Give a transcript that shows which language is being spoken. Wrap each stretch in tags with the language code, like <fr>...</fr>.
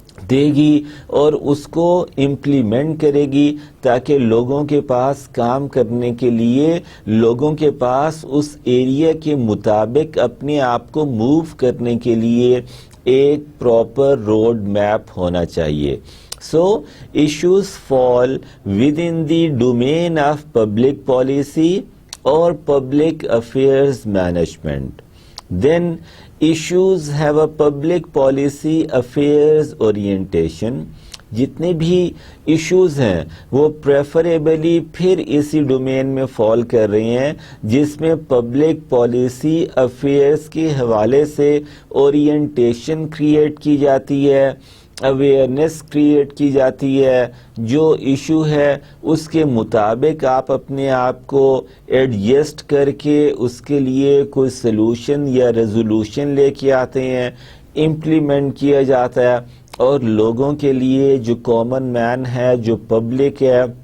<ur>دے گی اور اس کو امپلیمنٹ کرے گی تاکہ لوگوں کے پاس کام کرنے کے لیے، لوگوں کے پاس اس ایریا کے مطابق اپنے آپ کو موو کرنے کے لیے ایک پراپر روڈ میپ ہونا چاہیے۔</ur> <en>So, issues fall within the domain of public policy or public affairs management. Then, issues have a public policy affairs orientation.</en> <ur>جتنے بھی ایشوز ہیں وہ پریفریبلی پھر اسی ڈومین میں فال کر رہے ہیں جس میں پبلک پالیسی افیئرز کے حوالے سے اورینٹیشن کریٹ کی جاتی ہے، اویئرنیس کریٹ کی جاتی ہے، جو ایشو ہے اس کے مطابق آپ اپنے آپ کو ایڈجسٹ کر کے اس کے لیے کوئی سلوشن یا ریزولوشن لے کے آتے ہیں، امپلیمنٹ کیا جاتا ہے، اور لوگوں کے لیے جو کامن مین ہے، جو پبلک ہے،</ur>